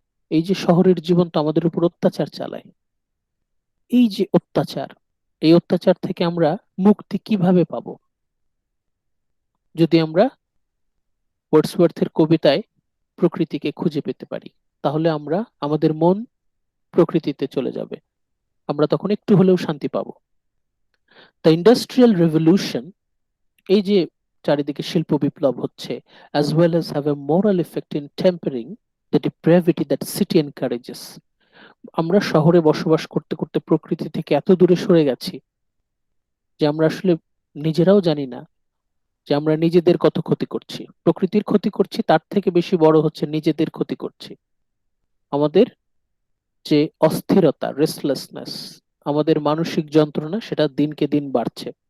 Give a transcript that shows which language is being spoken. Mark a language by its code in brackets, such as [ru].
[bn] এই যে শহরের জীবন তো আমাদের উপর অত্যাচার চালায়, এই যে অত্যাচার, এই অত্যাচার থেকে আমরা মুক্তি কিভাবে পাবো? যদি আমরা ওয়ার্ডসওয়ার্থের কবিতায় প্রকৃতিকে খুঁজে পেতে পারি, তাহলে আমরা আমাদের মন প্রকৃতিতে চলে যাবে, আমরা তখন একটু হলেও শান্তি পাবো। [en] the industrial revolution, [bn] এই যে চারিদিকে শিল্প বিপ্লব হচ্ছে, [en] as well as have a moral effect in tempering the depravity that city encourages. [bn] আমরা শহরে বসবাস করতে করতে প্রকৃতি থেকে এত দূরে সরে গেছি যে আমরা আসলে নিজেরাও জানি না যে আমরা নিজেদের কত ক্ষতি করছি। প্রকৃতির ক্ষতি করছি, তার থেকে বেশি বড় হচ্ছে নিজেদের ক্ষতি করছি। আমাদের যে অস্থিরতা, রেস্টলেসনেস, আমাদের মানসিক যন্ত্রণা, সেটা দিনকে দিন বাড়ছে।